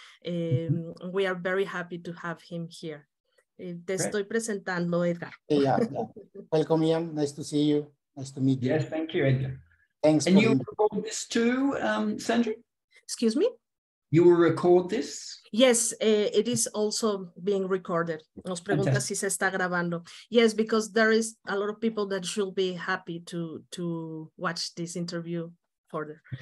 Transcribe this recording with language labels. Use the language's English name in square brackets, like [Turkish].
[English] We are very happy to have him here. [Spanish] Te estoy presentando, Edgar. [English] Yeah. Welcome, Ian. Nice to see you. Nice to meet you. Yes, thank you, Edgar. Thanks. And you will record this too, Sandra? Excuse me? You will record this? Yes, it is also being recorded. [Spanish] Nos pregunta si se está grabando. [English] Yes, because there is a lot of people that should be happy to watch this interview further.